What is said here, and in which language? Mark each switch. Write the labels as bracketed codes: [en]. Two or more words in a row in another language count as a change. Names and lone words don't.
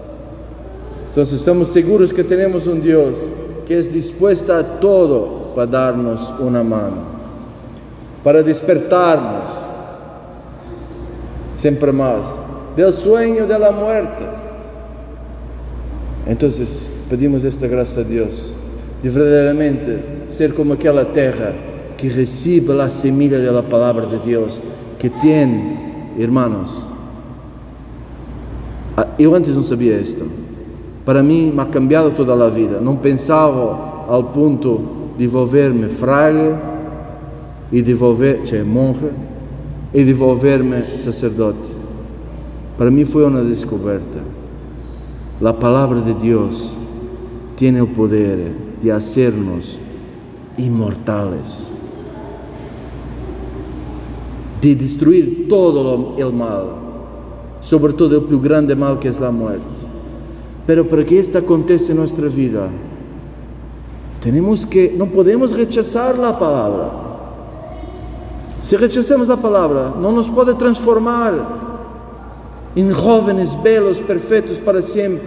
[es] Entonces estamos seguros que tenemos un Dios que es dispuesto a todo para darnos una mano, para despertarnos siempre más del sueño de la muerte. Entonces pedimos esta gracia a Dios, de verdaderamente ser como aquella tierra que recibe la semilla de la palabra de Dios, que tiene, hermanos, [pt] eu antes não sabia isto, para mim [es] me ha cambiado [pt] toda a vida, não pensava ao ponto de [es] volver-me fraile [pt] e monge e de [es] volver-me sacerdote. [pt] Para mim foi uma descoberta. A palavra de Deus tem o poder de [es] hacernos inmortales, [pt] de destruir todo o mal, sobretudo o [it] più grande [pt] mal que é a morte. Pero para que isto aconteça em nossa vida, não podemos rechazar a palavra. Se rechazamos a palavra, não nos pode transformar em jovens belos, perfeitos para sempre.